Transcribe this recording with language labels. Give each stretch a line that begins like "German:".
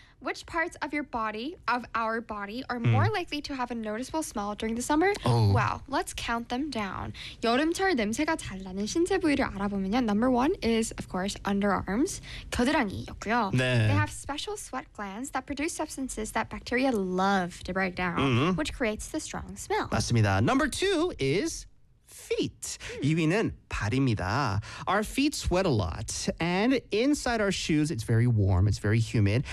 English: Which parts of your body, of our body, are more likely to have a noticeable smell during the summer? Oh. Well, let's count them down.
Korean: 여름철 냄새가 잘 나는 신체 부위를 알아보면요.
English: Number one is, of course, underarms.
Korean: 겨드랑이였고요. 네.
English: They have special sweat glands that produce substances that bacteria love to break down, which creates the strong smell.
Korean: 맞습니다.
English: Number two is feet.
Korean: 2위는 발입니다.
English: Our feet sweat a lot. And inside our shoes, it's very warm. It's very humid.